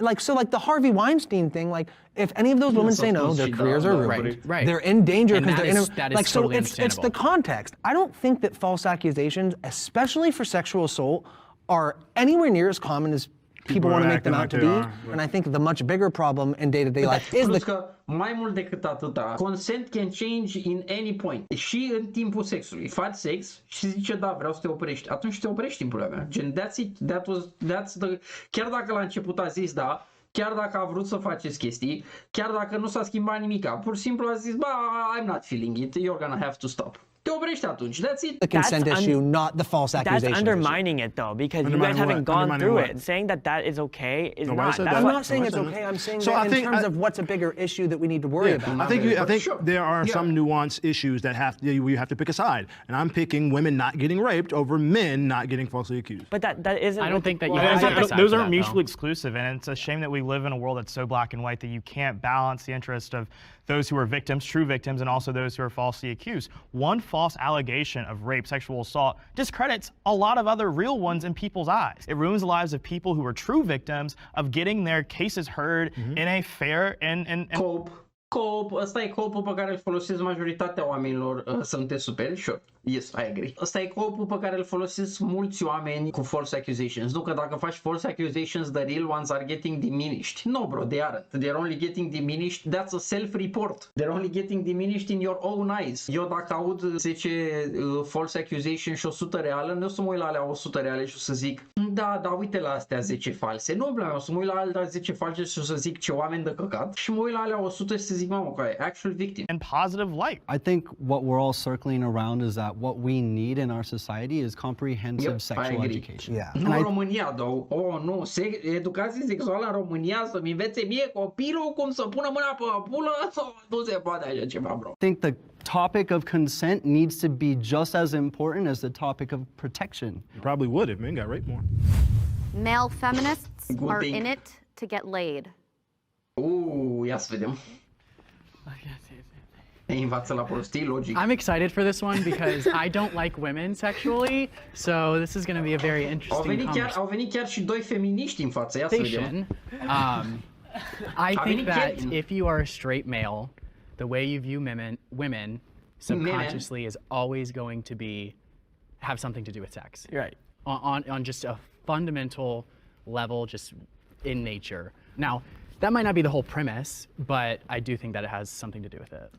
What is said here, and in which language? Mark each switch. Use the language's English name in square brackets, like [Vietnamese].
[English] Like the Harvey Weinstein thing, like if any of those women say no, their careers are ruined. Right. They're in danger because they're in that like is so. totally It's the context. I don't think that false accusations, especially for sexual assault, are anywhere near as common as people want to make them out to be. And I think the much bigger problem in day-to-day life is [Romanian] că mai mult decât atâta, [English] consent can change in any point. [Romanian] Și în timpul sexului. Faci sex și zice da, vreau să te oprești. Atunci te oprești în pula mea. Gen, [English] that's it. That's the... [Romanian] Chiar dacă la început a zis da, chiar dacă a vrut să faceți chestii, chiar dacă nu s-a schimbat nimica, pur și simplu a zis, ba, [English] I'm not feeling it, you're gonna have to stop. [Romanian] te oprești atunci. [English] That's it. The consent issue, not the false accusation. That's undermining it though, because you guys haven't gone through it. Saying that that is okay is not. I'm not saying it's okay. I'm saying that in terms of what's a bigger issue that we need to worry about. I think there are some nuanced issues that you have to pick a side, and I'm picking women not getting raped over men not getting falsely accused. But that isn't. I don't think that you have to decide those for aren't that, mutually though. exclusive, and it's a shame that we live in a world that's so black and white that you can't balance the interest of those who are victims, true victims, and also those who are falsely accused. One false allegation of rape, sexual assault, discredits a lot of other real ones in people's eyes. It ruins the lives of people who are true victims of getting their cases heard in a fair and [Romanian] Ăsta e copul pe care îl folosesc majoritatea oamenilor să nu te superi, sure. [English] Yes, I agree. [Romanian] Ăsta e copul pe care îl folosesc mulți oameni cu [English] false accusations. [Romanian] Nu că dacă faci false accusations, [English] the real ones are getting diminished. No, bro, they aren't. They're only getting diminished. That's a self-report. They're only getting diminished in your own eyes. [Romanian] Eu dacă aud 10 [English] false accusations [Romanian] și 100 reală, nu o să mă uit la alea 100 reale și o să zic, da, uite la astea 10 false. Nu, bro, o să mă uit la alea 10 false și o să zic ce oameni de căcat și mă uit la alea 100 și să zic, mamă, că e [English] actual victim. in positive light. I think what we're all circling around is that what we need in our society is comprehensive sexual education. Yeah. [Romanian] Nu în România, though. Oh, nu. Educație sexuală în România să-mi învețe mie copilul cum să pună mâna pe pulă? Nu se poate așa ceva, bro. [English] I think the topic of consent needs to be just as important as the topic of protection. You probably would if men got raped more. Male feminists are in it to get laid. [Romanian] Ia să vedem. Învață la prostii, logic. [English] I'm excited for this one because I don't like women sexually, so this is going to be a very interesting [Romanian] Au venit chiar și doi feminiști în față, ia să vedem. [English] I think that if you are a straight male, the way you view women subconsciously is always going to have something to do with sex. Right. On just a fundamental level, just in nature. Now, that might not be the whole premise, but I do think that it has something to do with it.